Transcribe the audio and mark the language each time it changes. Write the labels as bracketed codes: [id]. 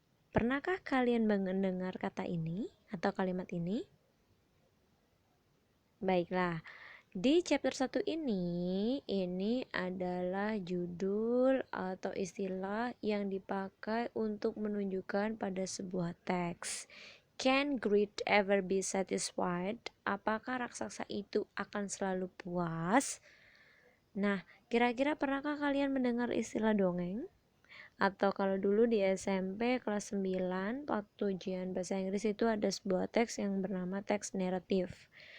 [id] Pernahkah kalian mendengar kata ini atau kalimat ini? Baiklah, di chapter 1 ini adalah judul atau istilah yang dipakai untuk menunjukkan pada sebuah teks. [en] Can greed ever be satisfied? [id] Apakah raksasa itu akan selalu puas? Nah, kira-kira pernahkah kalian mendengar istilah dongeng? Atau kalau dulu di SMP kelas 9 waktu ujian bahasa Inggris itu ada sebuah teks yang bernama teks naratif.